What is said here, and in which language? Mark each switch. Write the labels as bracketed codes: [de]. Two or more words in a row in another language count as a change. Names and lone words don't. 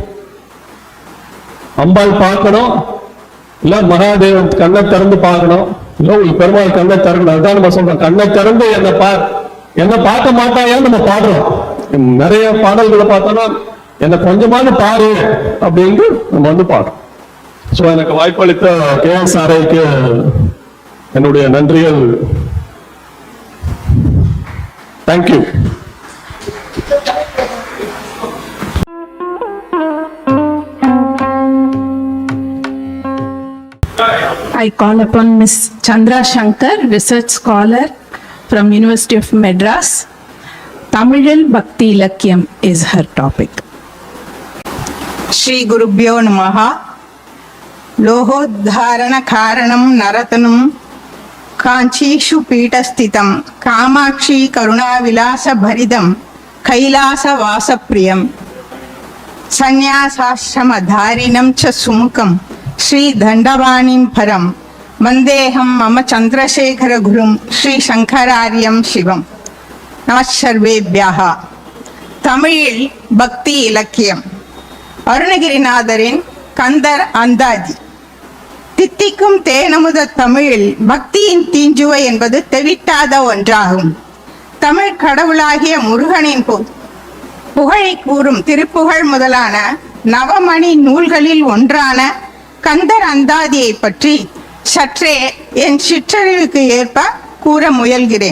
[ta] அம்பாள் பார்க்கணும், இல்ல மகாதேவன் கண்ணை திறந்து பார்க்கணும், இல்ல உங்களுக்கு பெருமாள் கண்ணை திறக்கணும். அதுதான் நம்ம சொல்றோம். கண்ணை திறந்து என்ன பார்க்க மாட்டாயான்னு நம்ம பாடுறோம். நிறைய பாடல்களை பார்த்தோம்னா என்ன கொஞ்சமாவது பாரு அப்படின்னு நம்ம வந்து பாடுறோம். ஸோ எனக்கு வாய்ப்பளித்த KSRIக்கு என்னுடைய நன்றிகள். தேங்க்யூ. [en] I call upon Ms. Chandra Shankar, research scholar from University of Madras. Tamil Bhakti Ilakyam is her topic. [sa] श्री गुरुभ्यो नमः. लोहोधारण करणम् नरतनम् काञ्चीषु पीठस्थितम् कामाक्षी करुणा विलास भरितम् कैलास वासप्रियम् संन्यासाश्रम धारिणम् च सुमुखम् श्री दण्डवाणिम् परम् मन्देहम् मम चन्द्रशेखर गुरुम् श्री शङ्करार्यम् शिवम्. नमः सर्वेभ्यः. [ta] தமிழில் பக்தி இலக்கியம். அருணகிரிநாதரின் கந்தர் அந்தாதி. தித்திக்கும் தேனமுத தமிழில் பக்தியின் தீஞ்சுவை என்பது தெவிட்டாத ஒன்றாகும். தமிழ் கடவுளாகிய முருகனின் புகழை கூறும் திருப்புகழ் முதலான நவமணி நூல்களில் ஒன்றான கந்தர் அந்தாதியை பற்றி சற்றே என் சிற்றறிவுக்கு ஏற்ப கூற முயல்கிறேன்.